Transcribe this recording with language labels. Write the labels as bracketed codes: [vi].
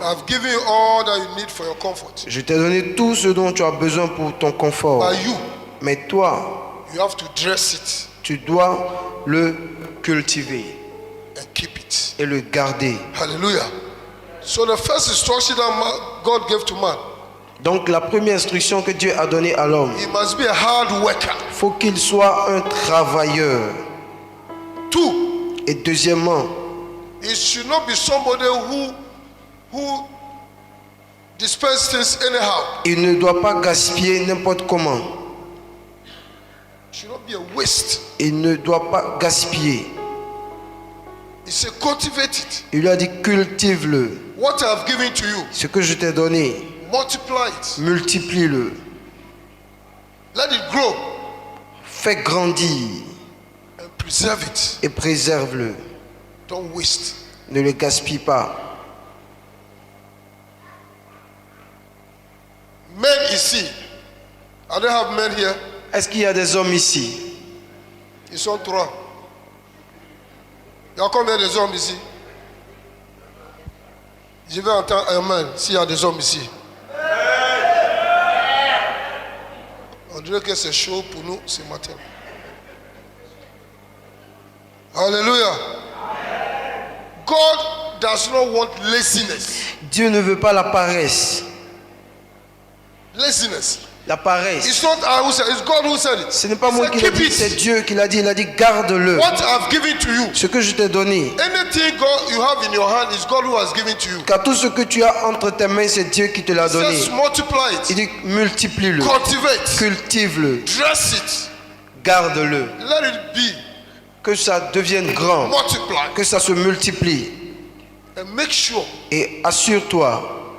[en] I've given you all that you need for your comfort. [fr] Je t'ai donné tout ce dont tu as besoin pour ton confort. [en] But you, [fr] Mais toi, [en] you have to dress it [fr] tu dois le cultiver [en] and keep it. [fr] et le garder. [en] Hallelujah. So the first instruction that God gave to man, [fr] Donc la première instruction que Dieu a donnée à l'homme, [en] he must be a hard worker. [fr] il faut qu'il soit un travailleur. [en] Two, [fr] Et deuxièmement, [en] it should not be somebody who dispenses things anyhow. [fr] il ne doit pas gaspiller n'importe comment. [en] It should not be a waste. [fr] Il ne doit pas gaspiller. [en] He said, cultivate it. [fr] Il lui a dit cultive-le. [en] What I have given to you, [fr] Ce que je t'ai donné, [en] multiply it. [fr] multiplie-le. [en] Let it grow [fr] Fais grandir [en] and preserve it. [fr] et préserve-le. [en] Don't waste. [fr] Ne le gaspille pas. [en] Men ici, I don't have men here. [fr] Est-ce qu'il y a des hommes ici? Ils sont trois. Il y a combien des hommes ici? Je vais entendre Amen s'il y a des hommes ici. On dirait que c'est chaud pour nous ce matin. Alléluia. [en] God does not want laziness. [fr] Dieu ne veut pas la paresse. [en] Laziness. [fr] La paresse. [en] It's not I who said it, it's God who said it. [fr] Ce n'est pas [en] He [fr] moi [en] said, [fr] qui l'ai [en] keep [fr] dit, [en] it. [fr] c'est Dieu qui l'a dit. Il a dit garde-le. [en] What I've given to you. [fr] Ce que je t'ai donné. [en] Anything God you have in your hand is God who has given to you. [fr] Car tout ce que tu as entre tes mains, c'est Dieu qui te l'a donné. [en] Just multiply [fr] Il [en] it. [fr] dit multiplie-le, [en] Cultivate. [fr] cultive-le, [en] Dress it. [fr] garde-le. [en] Let it be. [fr] Que ça devienne grand, [en] Multiply. [fr] que ça se multiplie. [en] And make sure [fr] Et assure-toi